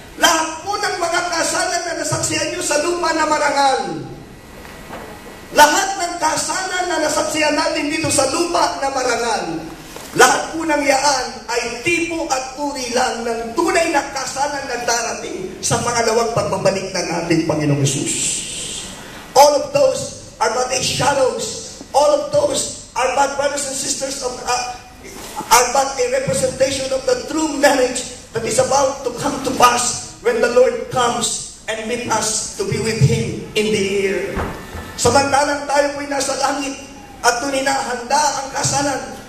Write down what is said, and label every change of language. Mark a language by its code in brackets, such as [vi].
[tl] Lahat po ng mga kasalan na nasaksihan nyo sa lupa na marangal. Lahat ng kasalan na nasaksihan natin dito sa lupa na marangal. Lahat po ng yaan ay tipo at uri lang ng tunay na kasalan na darating sa pangalawang pagbabalik ng ating Panginoong Hesus. [en] All of those are but a shadows. All of those are but brothers and sisters of are but a representation of the true marriage that is about to come to pass when the Lord comes and meet us to be with Him in the air. [tl] Samantalang tayo po'y nasa langit at doon hinahanda ang kasalan.